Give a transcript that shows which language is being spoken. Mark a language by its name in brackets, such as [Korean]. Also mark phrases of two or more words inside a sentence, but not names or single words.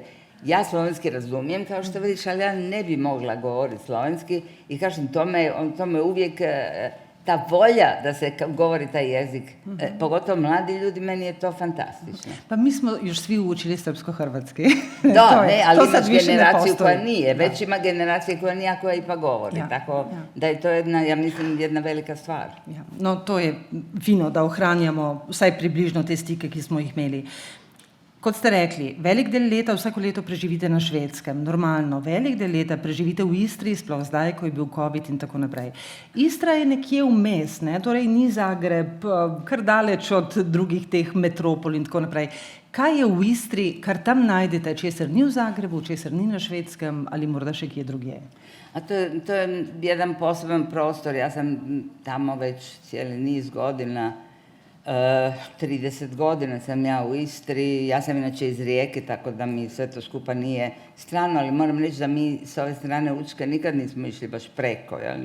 [Croatian] Ja slovenski razumijem, kao što vidiš, ali ja ne bi mogla govoriti slovenski i kažem, to me uvijek, ta volja da se govori taj jezik, pogotovo mladi ljudi, meni je to fantastično. Pa mi smo još svi učili srpsko-hrvatski. Da, ne, ali imaš generaciju koja nije, već ima generacije koja nije, koja ipak govori, tako da je to jedna, ja mislim, jedna velika stvar. [Slovenian] Ja. No, to je fino, da ohranjamo vsaj približno te stike, ki smo jih imeli. Kot ste rekli, velik del leta vsako leto preživite na Švedskem, normalno, velik del leta preživite v Istri, sploh zdaj, ko je bil COVID in tako naprej. Istra je nekje vmes, ne? Torej ni Zagreb, kar daleč od drugih teh metropol in tako naprej. Kaj je v Istri, kar tam najdete, česar ni v Zagrebu, česar ni na Švedskem ali morda še kje drugje? [Croatian] A to je jedan poseban prostor, ja sam tamo već cijeli niz godina, 30 godina sam ja u Istri, ja sam inače iz Rijeke, tako da mi sve to skupa nije strano, ali moram reći da mi s ove strane Učke nikad nismo išli baš preko, jel?